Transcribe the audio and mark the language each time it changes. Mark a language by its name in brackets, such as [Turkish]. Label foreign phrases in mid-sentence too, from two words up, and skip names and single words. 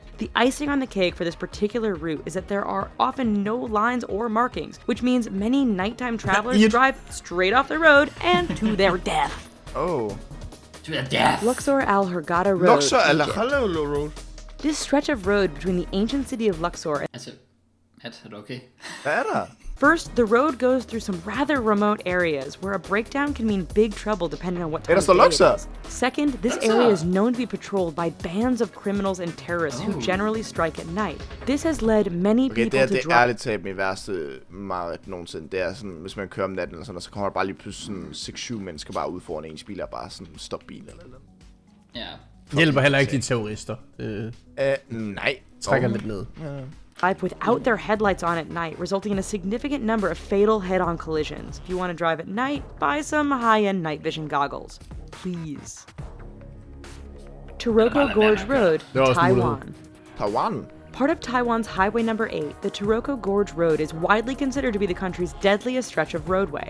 [English] The icing on the cake for this particular route is that there are often no lines or markings, which means many nighttime travelers drive straight off the road and to their death. To the death. Luxor Al Hurghada Road. Luxor Al Hurghada Road. This stretch of road between the ancient city of Luxor. [Danish] Altså, er det okay? Hvad er der? [English] First, the road goes through some rather remote areas where a breakdown can mean big trouble depending on what time of day it is. Second, this area is known to be patrolled by bands of criminals and terrorists who generally strike at night. This has led many people to drop... [Danish] Det er ærligt talt min værste meget nogensinde. Det er sådan, hvis man kører om natten eller sådan, så kommer der bare lige pludselig sådan 6-7 mennesker bare ud foran ens bil og bare sådan stop bilen eller noget. Ja. Hjælper heller ikke de terrorister. Nej. Trækker lidt ned. [English] Without their headlights on at night, resulting in a significant number of fatal head-on collisions. If you want to drive at night, buy some high-end night vision goggles. Please. Taroko Gorge Road, Taiwan? Part of Taiwan's Highway Number 8, the Taroko Gorge Road is widely considered to be the country's deadliest stretch of roadway.